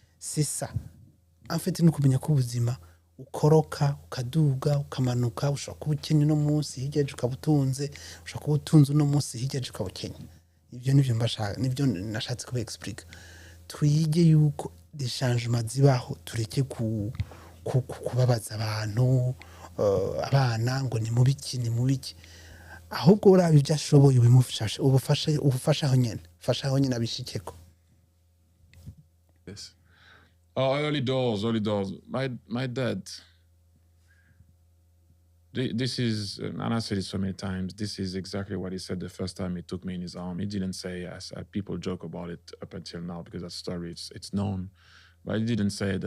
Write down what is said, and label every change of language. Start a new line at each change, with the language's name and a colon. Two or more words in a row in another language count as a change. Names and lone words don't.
French: C'est ça en fait
Rundi: nous kumenya ko ubuzima ukoroka ukaduga ukamanuka ushobora kuba ukennye no munsi higeje ukabutunze ushobora kuba utunze no munsi higeje ukabukennye ibyo nivyo mbashaka nivyo nashatse kuba explique twige yuko
French: des changements
Rundi: zibaho tureke kubabaza abantu abana ngo ni mubiki ahubwo uraba ibyo ashoboye ubimufasha ubufasha aho nyene abishikeko.
English: Yes. Oh, early doors. My dad. This is, and I said it so many times. This is exactly what he said the first time he took me in his arm. He didn't say, as people joke about it up until now because that story it's known, but he didn't say that.